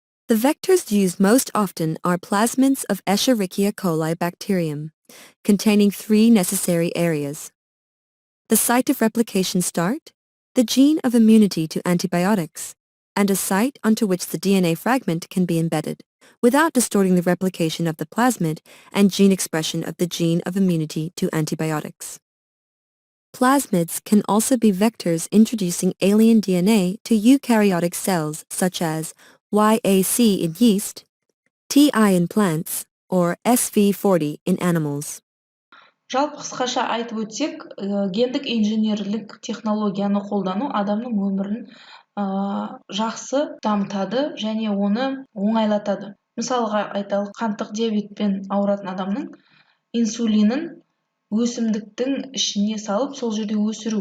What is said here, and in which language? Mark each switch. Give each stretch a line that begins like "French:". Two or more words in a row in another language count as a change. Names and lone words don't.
English: The vectors used most often are plasmids of Escherichia coli bacterium, containing 3 necessary areas: the site of replication start, the gene of immunity to antibiotics, and a site onto which the DNA fragment can be embedded, without distorting the replication of the plasmid and gene expression of the gene of immunity to antibiotics. Plasmids can also be vectors introducing alien DNA to eukaryotic cells such as YAC in yeast, TI in plants, or SV40 in animals.
Kazakh: Жалпы қысқаша айтып өтсек, гендік инженерлік технологияны қолдану адамның өмірін жақсы дамытады және оны оңайлатады. Мысалға айталық, қанттық диабетпен ауыратын адамның инсулинін өсімдіктің ішіне салып, сол жерде өсіру.